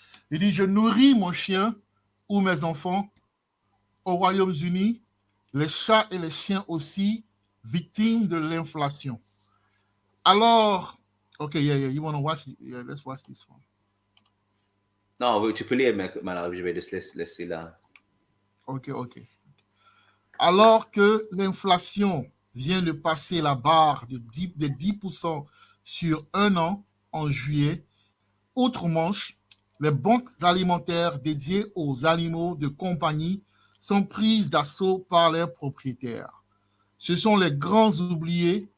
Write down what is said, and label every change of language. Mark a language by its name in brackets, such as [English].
[French] Il dit, je nourris mon chien ou mes enfants aux Royaumes-Unis, les chats et les chiens aussi, victimes de l'inflation. Alors, [English] okay, yeah, you want to watch it? Yeah, let's watch this one. [French] Non, tu peux lire, Malak, je vais laisser là. Ok. Alors que l'inflation vient de passer la barre de 10% sur un an en juillet, outre-Manche, les banques alimentaires dédiées aux animaux de compagnie sont prises d'assaut par leurs propriétaires. Ce sont les grands oubliés